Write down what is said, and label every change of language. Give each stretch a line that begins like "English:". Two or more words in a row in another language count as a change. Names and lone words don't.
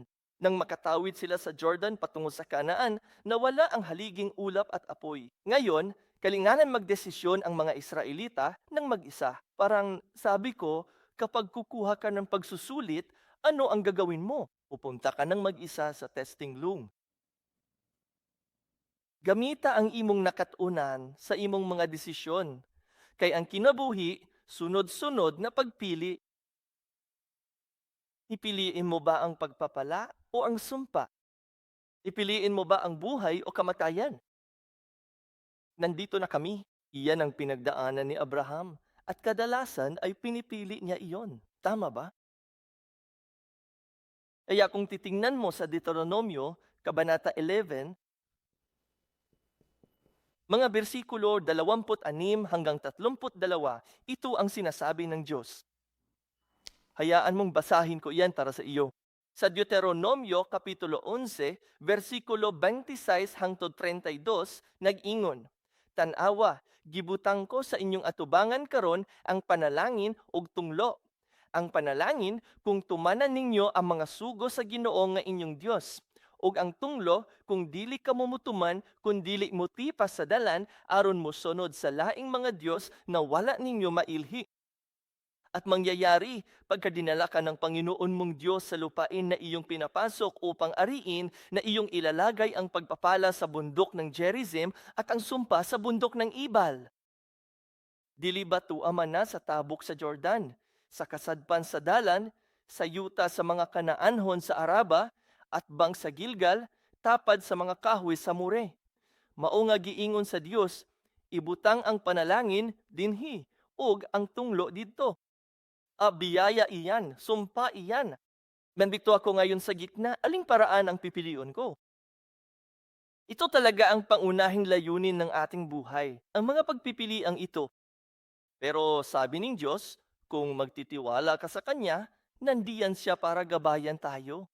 Filipino: Nang makatawid sila sa Jordan patungo sa Kanaan, nawala ang haliging ulap at apoy. Ngayon, kalinganan magdesisyon ang mga Israelita ng mag-isa. Parang sabi ko, kapag kukuha ka ng pagsusulit, ano ang gagawin mo? Pupunta ka ng mag-isa sa
English: testing room.
Cebuano: Gamita ang imong nakatunan sa imong mga desisyon. Kay ang kinabuhi, sunod-sunod na pagpili.
Filipino: Ipiliin mo ba ang pagpapala o ang sumpa? Ipiliin mo ba ang buhay o kamatayan? Nandito na kami. Iyan ang pinagdaanan ni Abraham at kadalasan ay pinipili niya iyon. Tama ba? Kaya kung titingnan mo sa Deuteronomio, Kabanata 11, mga bersikulo 26 hanggang 32, ito ang sinasabi ng Diyos. Hayaan mong basahin ko iyan para sa iyo.
Cebuano: Sa Deuteronomio Kapitulo 11, versikulo 26 hangtod 32, nag-ingon, Tanawa, gibutang ko sa inyong atubangan karon ang panalangin ug tunglo. Ang panalangin kung tumanan ninyo ang mga sugo sa Ginoo nga inyong Dios. Ug ang tunglo kung dili ka mumutuman kung dili mo tipas sa dalan aron mo sunod sa laing mga Dios na wala ninyo mailhi.
Filipino: At mangyayari pagka dinala ka ng Panginoon mong Diyos sa lupain na iyong pinapasok upang ariin na iyong ilalagay ang pagpapala sa bundok ng Gerizim at ang sumpa sa bundok ng Ibal.
Cebuano: Dili ba tuaman na sa tabok sa Jordan, sa kasadpan sa dalan, sa yuta sa mga kanaanhon sa Araba, at bang sa Gilgal, tapad sa mga kahoy sa More. Mao nga giingon sa Dios, ibutang ang panalangin dinhi ug ang tunglo didto.
Filipino: Biyaya iyan, sumpa iyan. Nandito ako ngayon sa gitna, aling paraan ang pipiliin ko? Ito talaga ang pangunahing layunin ng ating buhay, ang mga pagpipiliang ito. Pero sabi ng Diyos, kung magtitiwala ka sa Kanya, nandiyan siya para gabayan tayo.